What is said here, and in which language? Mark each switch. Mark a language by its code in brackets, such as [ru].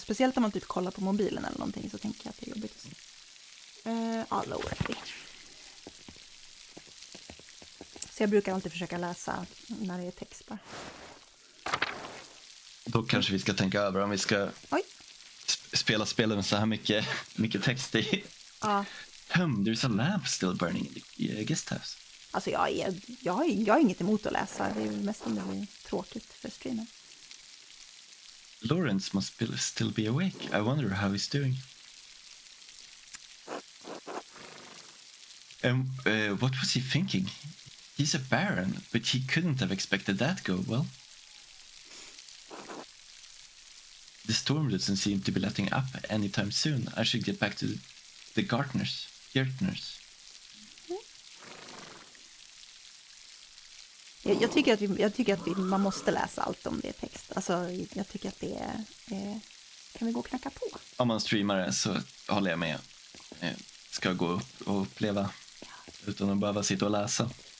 [sv] Speciellt om man typ kollar på mobilen eller någonting, så tänker jag att det är jobbigt att se. Ja, Laura. Så jag brukar alltid försöka läsa när det är text bara. Då kanske vi ska tänka över om vi ska spela spelen med så här mycket text i. Ja. [en] There's a lamp still burning in the guest house. [sv] Alltså jag har inget emot att läsa. Det är väl mest om det blir tråkigt för streamen. [en] Lawrence must still be awake. I wonder how he's doing. What was he thinking? He's a baron, but he couldn't have expected that go well. The storm doesn't seem to be letting up anytime soon. I should get back to the gardeners. [sv] Jag tycker att man måste läsa allt om det är text. Alltså, jag tycker att det är... Kan vi gå och knacka på? Om man streamar det så håller jag med. Ska gå upp och uppleva utan att behöva sitta och läsa.